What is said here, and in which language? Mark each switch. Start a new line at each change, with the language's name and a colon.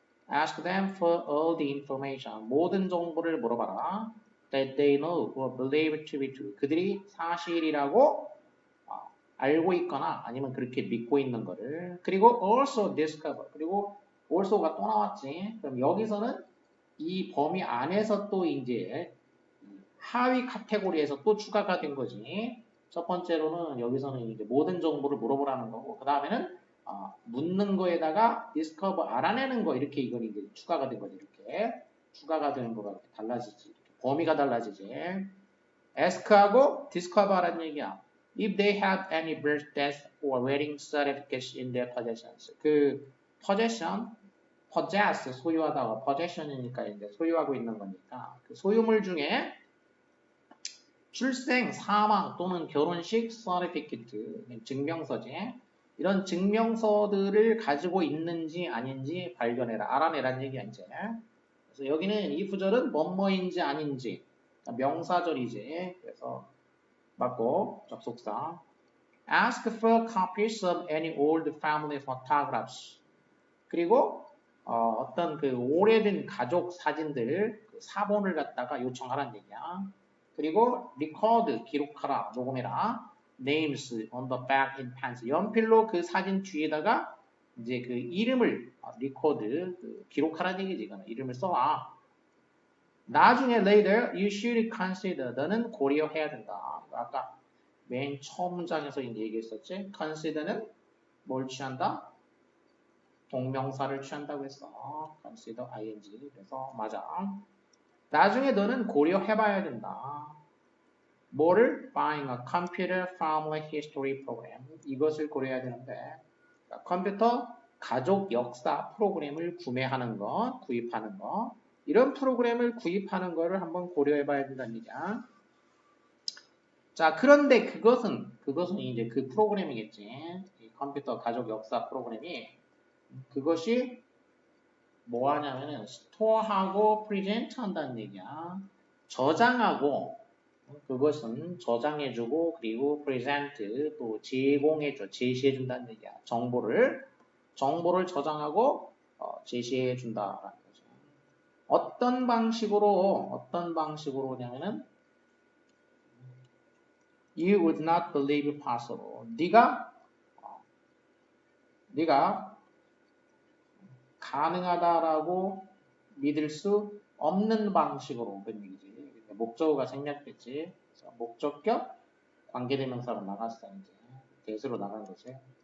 English: Ask them for all the information.
Korean: 모든 정보를 물어봐라.
English: That they know or believe to be true.
Korean: 그들이 사실이라고 알고 있거나 아니면 그렇게 믿고 있는 거를. 그리고
English: also discover.
Korean: 그리고 also가 또 나왔지. 그럼 여기서는 이 범위 안에서 또 이제 하위 카테고리에서 또 추가가 된 거지. 첫 번째로는 여기서는 이제 모든 정보를 물어보라는 거고, 그 다음에는 묻는 거에다가 discover 알아내는 거 이렇게 이건 이제 추가가 된 거지. 이렇게 추가가 되는 거가 이렇게 달라지지. 이렇게 범위가 달라지지. ask하고 discover라는 얘기야.
English: If they have any birth, death, or wedding certificates in their possessions.
Korean: 그 possession, possess 소유하다가 possession이니까 이제 소유하고 있는 거니까 그 소유물 중에 출생, 사망 또는 결혼식 certificate 증명서지. 이런 증명서들을 가지고 있는지 아닌지 발견해라. 알아내라는 얘기야 이제. 그래서 여기는 이 구절은 뭐뭐인지 아닌지 명사절이지. 그래서 맞고 접속사.
English: Ask for copies of any old family photographs.
Korean: 그리고 어떤 그 오래된 가족 사진들 그 사본을 갖다가 요청하라는 얘기야. 그리고 record 기록하라, 녹음해라.
English: names on the back in pencil.
Korean: 연필로 그 사진 뒤에다가 이제 그 이름을 record 기록하라는 얘기지. 이거는 이름을 써라. 나중에
English: later you should consider.
Korean: 너는 고려해야 된다. 아까 맨 처음 문장에서 이제 얘기했었지. consider는 뭘 취한다? 동명사를 취한다고 했어. consider ing. 그래서 맞아. 나중에 너는 고려해봐야 된다. 뭐를?
English: Buying a computer family history program.
Korean: 이것을 고려해야 되는데 컴퓨터 가족 역사 프로그램을 구매하는 거, 구입하는 거. 이런 프로그램을 구입하는 거를 한번 고려해봐야 된다는 얘기야. 자, 그런데 그것은 이제 그 프로그램이겠지. 이 컴퓨터 가족 역사 프로그램이 그것이 뭐 하냐면은 스토어하고 프리젠트 한다는 얘기야. 저장하고 그것은 저장해주고 그리고 프리젠트 또 제공해줘, 제시해준다는 얘기야. 정보를 저장하고 제시해준다라는 거죠. 어떤 방식으로냐면은
English: You would not believe possible.
Korean: 네가 가능하다라고 믿을 수 없는 방식으로 그런 얘기지. 목적어가 생략됐지. 목적격 관계대명사로 나갔어 이제. 대수로 나간 거지.